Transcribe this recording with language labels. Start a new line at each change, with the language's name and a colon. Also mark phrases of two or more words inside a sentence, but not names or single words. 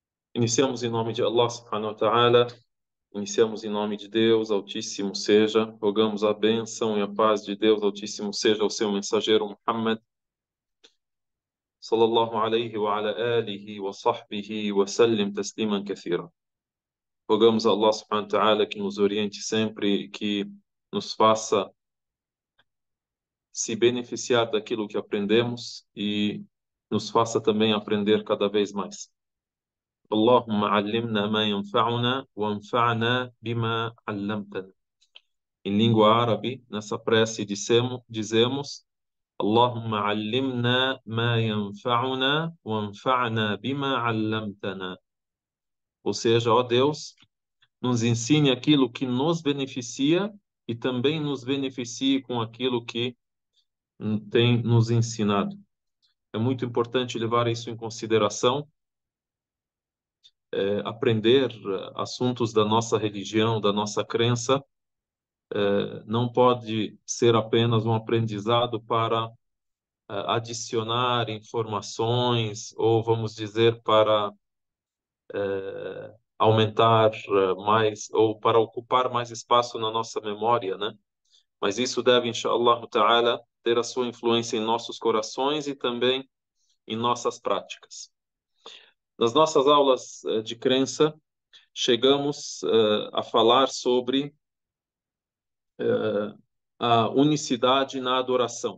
Portuguese: Iniciamos em nome de Allah
Arabic: سبحانه وتعالى,
Portuguese: iniciamos em nome de Deus Altíssimo seja, rogamos a bênção e a paz de Deus Altíssimo seja ao seu mensageiro Muhammad,
Arabic: صلى الله عليه وعلى آله وصحبه وسلم تسليما كثيرا.
Portuguese: Rogamos a Allah
Arabic: سبحانه وتعالى
Portuguese: que nos oriente sempre, que nos faça se beneficiar daquilo que aprendemos e nos faça também aprender cada vez mais.
Arabic: اللهم علمنا ما ينفعنا وانفعنا بما علمتنا.
Portuguese: Em língua árabe, nessa prece dizemos
Arabic: اللهم علمنا ما ينفعنا وانفعنا بما علمتنا.
Portuguese: Ou seja, ó Deus, nos ensine aquilo que nos beneficia e também nos beneficie com aquilo que tem nos ensinado. É muito importante levar isso em consideração, aprender assuntos da nossa religião, da nossa crença, não pode ser apenas um aprendizado para adicionar informações ou, vamos dizer, para aumentar mais ou para ocupar mais espaço na nossa memória, né? Mas isso deve,
Arabic: إن شاء الله تعالى,
Portuguese: ter a sua influência em nossos corações e também em nossas práticas. Nas nossas aulas de crença, chegamos a falar sobre a unicidade na adoração.